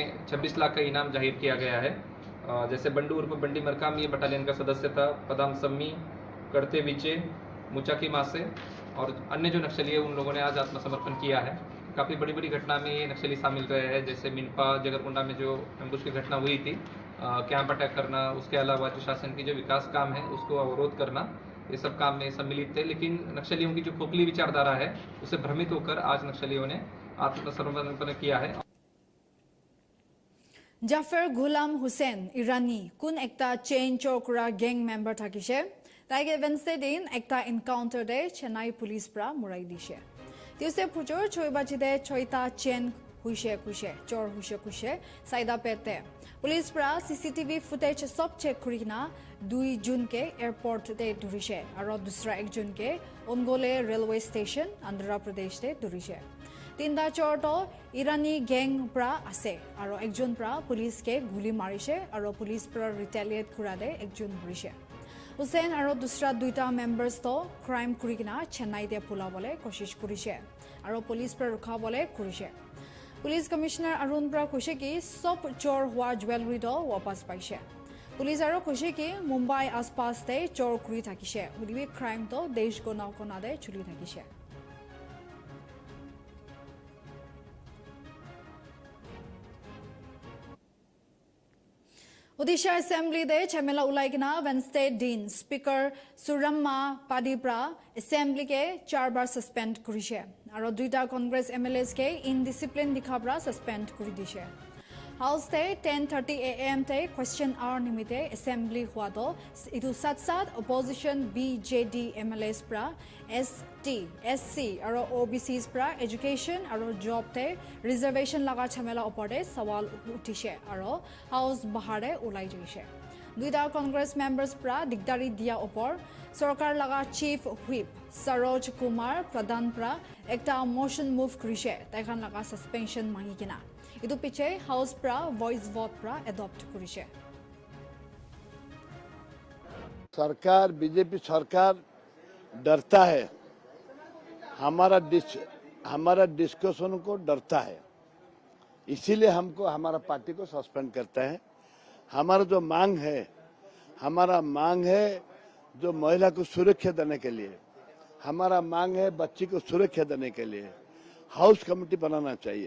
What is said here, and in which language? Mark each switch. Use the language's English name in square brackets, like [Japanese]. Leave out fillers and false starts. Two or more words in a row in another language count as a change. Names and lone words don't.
[Hindi] 26 लाख का इनाम जाहिर किया गया है जैसे बंडू उर्फ बंडी मरकाम ये बटालियन का सदस्य था पदाम सम्मी कड़ते विचे मुचाकी मासे और अन्य जो नक्सली है उन लोगों ने आज आत्मसमर्पण किया है काफ़ी बड़ी बड़ी घटना में ये नक्सली शामिल रहे हैं जैसे मिनपा जगरगुंडा में जो एम्बुश की घटना हुई थी [English] camp attack [Hindi] करना उसके अलावा जो शासन की जो विकास काम है उसको अवरोध करना ये सब काम में सम्मिलित थे लेकिन नक्सलियों की जो खोखली विचारधारा है उससे भ्रमित होकर आज नक्सलियों ने आत्मसमर्पण किया है [Naga Pidgin] Jafar Ghulam Hussein Irani kun ekta chain chokra [English] gang member [Naga Pidgin] thakise taige Wednesday din ekta encounter de Chennai police pra murai dishe Tuesday pujor choibaji de choita chain huise kushe chor huise kushe saida pete police pra [English] CCTV footage [Naga Pidgin] sob check kurina 2 June ke airport de durise aro dusra ek June ke Ongole railway station Andhra Pradesh de durise Tinda chorto Irani gang pra ase aro ekjon pra police ke guli marise aro police pra retaliate kura de ekjon burise Hussein aro dusra duita members to crime kurigina Chennai de pulabole koshish kurise aro police pra rukhabole kurise [English] Police Commissioner [Naga Pidgin] Arun pra koshe ki sob chor hua jewelry do wapas paise Police aro koshe ki Mumbai aspas te chor kuri thakise hudibi crime to desh gona kona de chuli thakise Odisha Assembly de chamela ulaigina Wednesday din Speaker Suramma Padipra Assembly ke 4 bar suspend kurise aro duita Congress MLAs ke indiscipline dikhabra suspend kuri dishe House te 10:30 AM te [English] question hour [Naga Pidgin] nimite assembly hua do idu sat sat opposition BJD MLAs pra ST SC aro OBCs pra education aro job te reservation laga chamela opore sawal utise aro house bahare ulai jaise duita Congress members pra digdari dia opor sarkar laga [English] chief whip [Naga Pidgin] Saroj Kumar Pradhan pra ekta motion move kurise taikhan laga suspension mangikina Idu piche house pra [English] voice vote [Naga Pidgin] pra adopt kurise [Hindi] सरकार बीजेपी सरकार डरता है हमारा डिस्कशन को डरता है, इसीलिए हमको हमारा पार्टी को सस्पेंड करता है। हमारा जो मांग है जो महिला को सुरक्षा देने के लिए, हमारा मांग है बच्ची को सुरक्षा देने के लिए [English] house committee [Hindi] बनाना चाहिए।